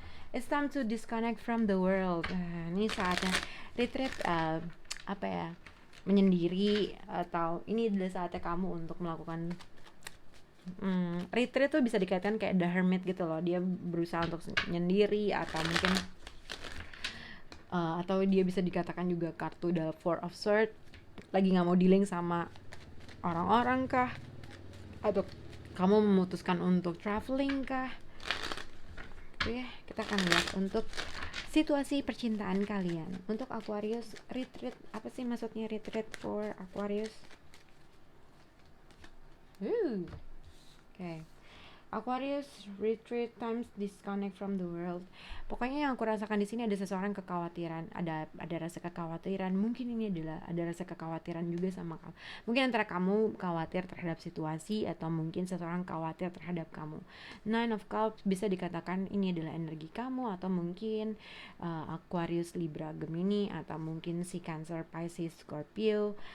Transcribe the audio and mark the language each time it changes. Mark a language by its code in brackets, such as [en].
[en] It's time to disconnect from the world. [id] Ini saatnya retreat, apa ya, menyendiri, atau ini adalah saatnya kamu untuk melakukan retreat tuh bisa dikaitkan kayak the hermit gitu loh. Dia berusaha untuk menyendiri, atau mungkin atau dia bisa dikatakan juga kartu the four of sword, lagi nggak mau dealing sama orang-orang kah, atau kamu memutuskan untuk traveling kah. Oke, kita akan lihat untuk situasi percintaan kalian. Untuk Aquarius, retreat, apa sih maksudnya [en] retreat for Aquarius? Oke, okay. Aquarius, retreat times disconnect from the world. [id] Pokoknya yang aku rasakan di sini ada seseorang kekhawatiran, ada rasa kekhawatiran. Mungkin ini adalah ada rasa kekhawatiran juga sama kamu. Mungkin antara kamu khawatir terhadap situasi, atau mungkin seseorang khawatir terhadap kamu. Nine of Cups bisa dikatakan ini adalah energi kamu, atau mungkin Aquarius, Libra, Gemini, atau mungkin si Cancer, Pisces, Scorpio.